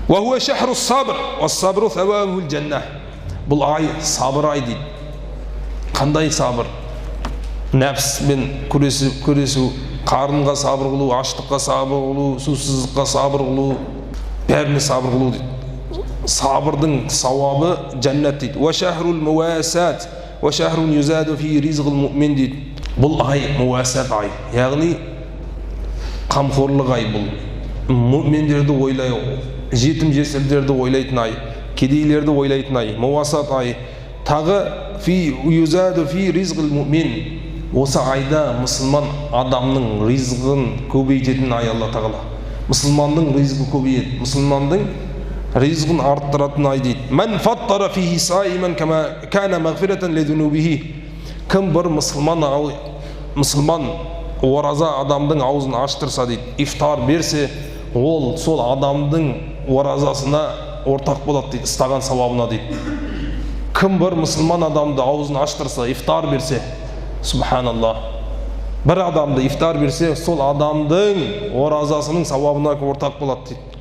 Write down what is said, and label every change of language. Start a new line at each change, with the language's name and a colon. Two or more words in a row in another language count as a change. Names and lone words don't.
Arabic: وهو شهر الصبر والصبر ثوابه الجنة.
Kazakh: Бұл ай сабыр ай дейді. Қандай сабыр? Нәпспен күресу, қарынға сабыр қылу, аштыққа сабыр қылу, сусыздыққа сабыр қылу, бәріне сабыр қылу дейді. Сабырдың сауабы жәннат дейді.
Arabic: وشهر المواساة وشهر يزاد في رزق المؤمن дейді.
Kazakh: Бұл ай муасат ай, яғни қамқорлық ай. Бұл муъминдерді ойлай, жетім жесірлерді ойлайтын ай, кедейлерді ойлайтын ай, муасат ай. Тағы
Arabic: في يزاد في رزق المؤمن.
Kazakh: Осы айда мұсылман адамның ризығын көбейтетін ай Алла тағала. Мұсылманның ризығы көбейеді, мұсылманның ризығын арттыратын ай дейді.
Arabic: من فطر فيه صائما كان مغفرة لذنوبه.
Kazakh: Кім бір мұсылман ораза адамдың аузын аштырса дейді, ифтар берсе, ол сол адамдың оразасына ортақ болады дейді, істаған сауабына дейді. Кім бір мұсылман адамды аузын аштырса, ифтар берсе, субханаллах, бір адамды ифтар берсе, сол адамдың оразасының сауабына ортақ болады дейді.